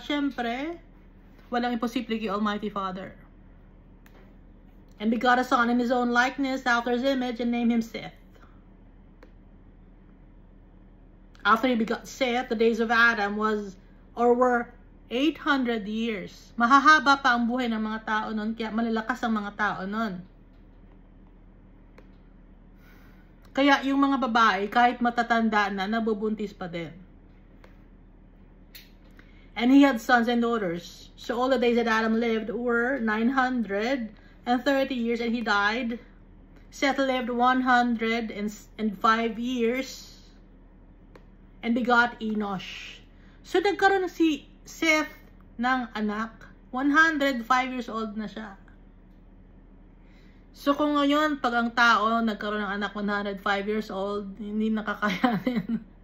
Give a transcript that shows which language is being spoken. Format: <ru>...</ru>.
<tl>Siyempre, walang imposible kay Almighty Father.</tl> <en>And begot a son in his own likeness, after his image, and named him Seth. After he begot Seth, the days of Adam were 800 years.</en> <tl>Mahahaba pa ang buhay ng mga tao nun, kaya malalakas ang mga tao nun. Kaya yung mga babae, kahit matatanda na, nabubuntis pa din.</tl> <en>And he had sons and daughters. So all the days that Adam lived were 930 years, and he died. Seth lived 105 years, and begot Enosh.</en> <tl>So nagkaroon si Seth ng anak, 105 years old na siya. So kung ngayon, pag ang tao nagkaroon ng anak 105 years old, hindi nakakayanin.</tl>